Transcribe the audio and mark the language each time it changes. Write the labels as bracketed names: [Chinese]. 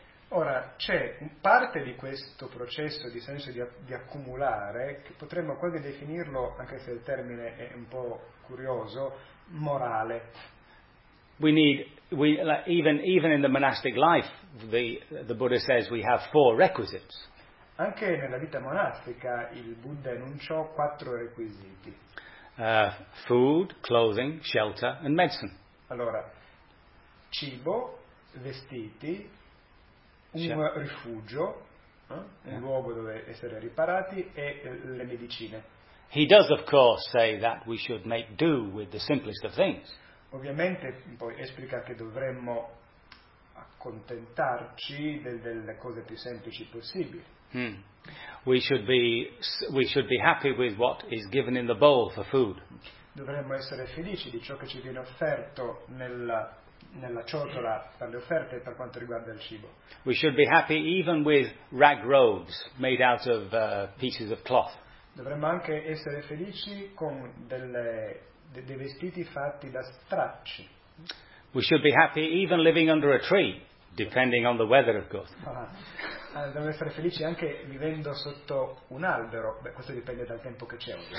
[Italian] Ora, c'è parte di questo processo di senso di accumulare che potremmo quasi definirlo, anche se il termine è un po' curioso, morale. [English] Even in the monastic life, the Buddha says we have four requisites. [Italian] Anche nella vita monastica il Buddha enunciò quattro requisiti. [English] Food, clothing, shelter and medicine. [Italian] Allora, cibo, vestiti, rifugio, un luogo dove essere riparati e le medicine. [English] He does of course say that we should make do with the simplest of things. [Italian] Ovviamente poi esplica che dovremmo accontentarci delle cose più semplici possibili. [English] We should be happy with what is given in the bowl for food. [Italian] Dovremmo essere felici di ciò che ci viene offerto nella ciotola per le offerte per quanto riguarda il cibo. [English] We should be happy even with rag robes made out of pieces of cloth. [Italian] Dovremmo anche essere felici con dei vestiti fatti da stracci. [English] We should be happy even living under a tree, depending on the weather, of course. [Italian] Dobbiamo essere felici anche vivendo sotto un albero. Beh, questo dipende dal tempo che c'è.